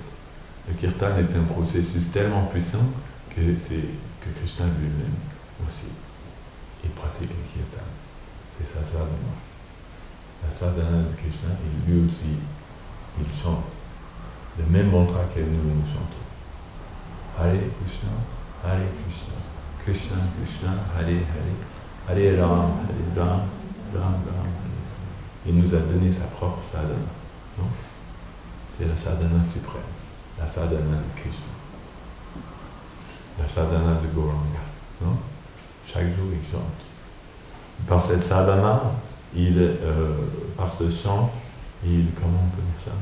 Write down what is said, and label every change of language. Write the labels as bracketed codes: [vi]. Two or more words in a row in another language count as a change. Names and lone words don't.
[fr] Le kirtan est un processus tellement puissant que Krishna lui-même aussi, il pratique le kirtan. C'est sa sadhana. La sadhana de Krishna, et lui aussi, il chante le même mantra que nous chantons. [sa] Hare Krishna, Krishna Krishna, Hare Hare, Hare Ram, Ram Ram. [fr] Il nous a donné sa propre sadhana. Non? C'est la sadhana suprême, la sadhana de Krishna, la sadhana de Gauranga. Non? Chaque jour, il chante. Par cette sadhana, par ce chant, comment on peut dire ça?